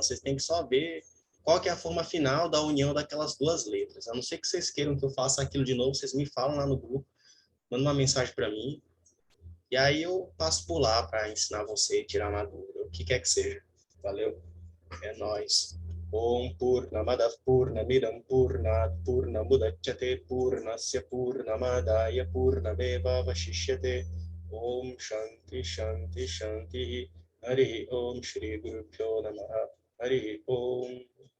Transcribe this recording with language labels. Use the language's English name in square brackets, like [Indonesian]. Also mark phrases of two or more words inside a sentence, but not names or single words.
[Portuguese] Vocês têm que só ver qual que é a forma final da união daquelas duas letras. A não ser que vocês queiram que eu faça aquilo de novo, vocês me falam lá no grupo, mandam uma mensagem para mim, e aí eu passo por lá para ensinar você e tirar uma dúvida, o que quer que seja. Valeu? É nóis. [Sanskrit] ॐ पूर्णमदः पूर्णमिदम् पूर्णात् पूर्णमुदच्यते पूर्णस्य पूर्णमादाय पूर्णमेव वशिष्यते. ॐ शान्ति शान्ति शान्ति। हरि ॐ श्री गुरु भ्यो नमः. हरि ॐ.